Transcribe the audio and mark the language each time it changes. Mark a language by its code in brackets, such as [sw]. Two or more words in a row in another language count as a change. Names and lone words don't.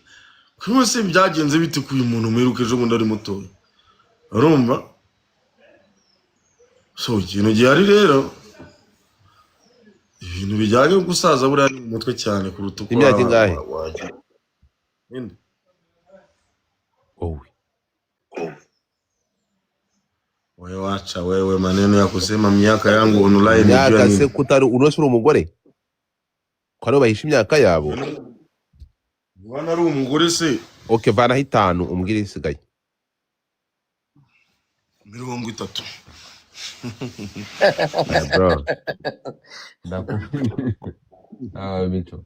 [rw] Kwose byagenze bite kuyu muntu meruke ejo bundi ari muto. Urumva? So ikintu gihari rero ibintu bijyanye no gusaza buriya ni mu mutwe cyane kuruta uko imyaka ingahe wagira. wowe [sw] Wewe wacha wewe, maneno ya kusema miaka yangu online [rw] imyaka se kutari unosura umugore ko aribo bahisha imyaka yabo. Bwana ari umugore se. Okay, vanaho 5 umbwire isigaye. 30. Bro. Mico.